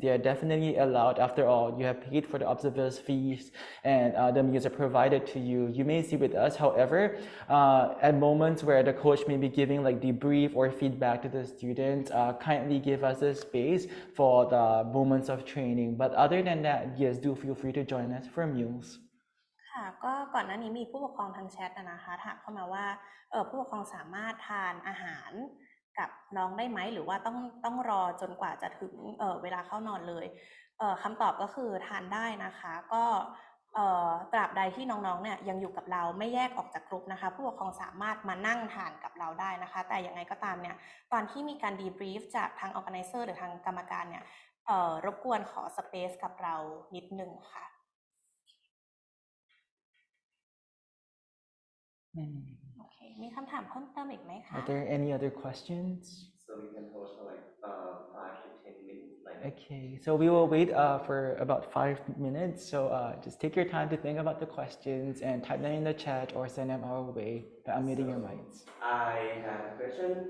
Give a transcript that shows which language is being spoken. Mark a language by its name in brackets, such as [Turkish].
[English] They are definitely allowed. After all, you have paid for the observers fees and the meals are provided to you. You may see with us, however, at moments where the coach may be giving like debrief or feedback to the students, kindly give us a space for the moments of training. But other than that, yes, do feel free to join us for meals. [Thai] ค่ะก็ก่อนหน้านี้มีผู้ปกครองทางแชทนะคะถามเข้ามาว่าผู้ปกครองสามารถทานอาหารกับน้องได้ไหมหรือว่าต้องรอจนกว่าจะถึงเวลาเข้านอนเลยคำตอบก็คือทานได้นะคะก็ ตราบใดที่น้องๆเนี่ยยังอยู่กับเราไม่แยกออกจากกลุ่มนะคะผู้ปกครองสามารถมานั่งทานกับเราได้นะคะแต่ยังไงก็ตามเนี่ยตอนที่มีการดีบรีฟจากทาง organizer หรือทางกรรมการเนี่ยรบกวนขอสเปซกับเรานิดนึงค่ะโอเคมีคำถามเพิ่มเติมอีกไหมคะ [English] Are there any other questions? So we can hold for like 5 to 10 minutes. Like Okay, so we will wait for about 5 minutes. So just take your time to think about the questions and type them in the chat or send them our way by unmuting your mics. I have a question.